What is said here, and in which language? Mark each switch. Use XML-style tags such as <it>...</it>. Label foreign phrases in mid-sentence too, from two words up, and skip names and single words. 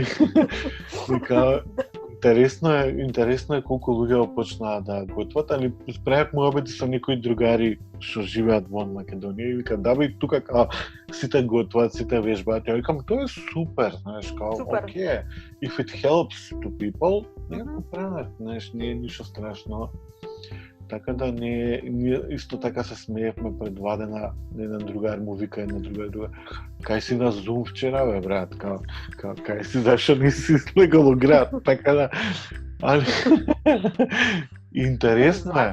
<mk>Вика, интересно е колку луѓе почнаа да готват, али справев муабети со некои другари што живеат во Македонија и вика, да бе, тука као сите готват, сите вежбаат. Ја викам, тоа е супер, знаеш, као, окей,</mk> <en>if it helps to people,</en> <mk>не го прават, знаеш, не е ништо страшно. Така да не исто така се смеевме пред вадена, еден другар му вика една друга. Кај си на Zoom вчера, бе, брат, кај си зашо не си слегал град, така да... Али... Интересно е.</mk>